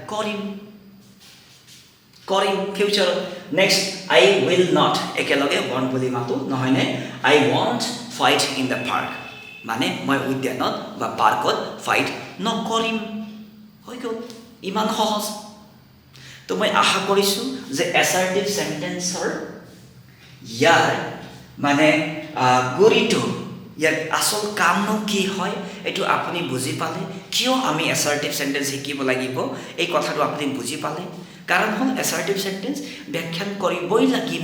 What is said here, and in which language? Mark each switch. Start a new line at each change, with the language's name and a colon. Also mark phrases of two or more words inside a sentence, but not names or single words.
Assamese: কৰিম
English: future next I will not
Assamese: একেলগে won't বুলি মাতো নহয় নে
English: I won't fight in the park
Assamese: মানে মই উদ্যানত বা পাৰ্কত ফাইট নকৰিম হৈ গ'ল ইমান সহজ তো মই আশা কৰিছো যে
English: assertive sentenceৰ
Assamese: ইয়াৰ মানে গুৰিটো ইয়াৰ আসল কামনো কি হয় এটো আপুনি বুজি পালে কিয় আমি
English: assertive sentence
Assamese: শিকিব লাগিব এই কথাটো আপুনি বুজি পালে কাৰণ হল
English: assertive sentence
Assamese: ব্যাখ্যান কৰিবই লাগিব